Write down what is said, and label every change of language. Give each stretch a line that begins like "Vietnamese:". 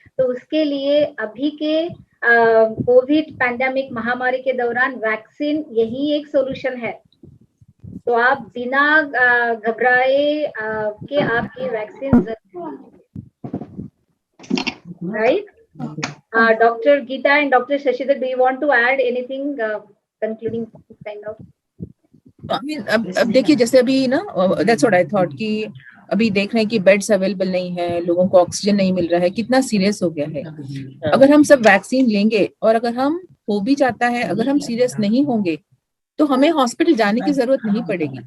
Hindi: तो उसके लिए अभी के कोविड पैंडेमिक महामारी के दौरान वैक्सीन यही एक सोल्यूशन है। तो आप बिना घबराए के आपकी वैक्सीन जरूर, right?
English: Dr. Geeta and Dr. Shashidhar, do you want to add anything concluding kind of? I mean,
Hindi: अब देखिए जैसे अभी ना,
English: that's what I thought
Hindi: कि अभी देख रहे हैं कि बेड्स अवेलेबल नहीं है, लोगों को ऑक्सीजन नहीं मिल रहा है, कितना सीरियस हो गया है। अगर हम सब वैक्सीन लेंगे और अगर हम हो भी जाता है, अगर हम सीरियस नहीं होंगे तो हमें हॉस्पिटल जाने की जरूरत नहीं पड़ेगी।